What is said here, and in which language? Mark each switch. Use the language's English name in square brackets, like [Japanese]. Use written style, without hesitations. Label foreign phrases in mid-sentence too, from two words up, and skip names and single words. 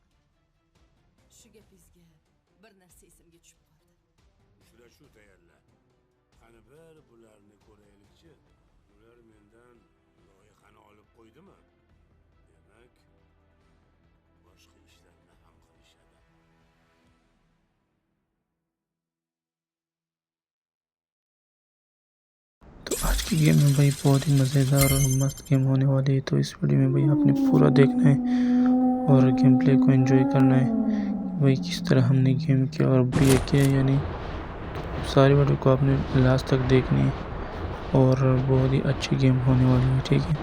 [Uzbek] Shu gapingizga bir narsa esimga tushib qoldi. Uchrashuv tayyorla. Qani bir bularni ko'raylikchi. Ular mendan loyihani olib qo'ydimi? Demak, boshqa ishlarni ham qilishadi. [Hindi] तो आज की गेम में भाई बहुत ही मज़ेदार और मस्त गेम होने वाली है। तो इस वीडियो में भाई आपने पूरा देखना है और [English] game play [Hindi] को एंजॉय करना है भाई किस तरह हमने गेम किया और भी किया यानी सारी वीडियो को आपने लास्ट तक देखनी है और बहुत ही अच्छी गेम होने वाली है, ठीक है।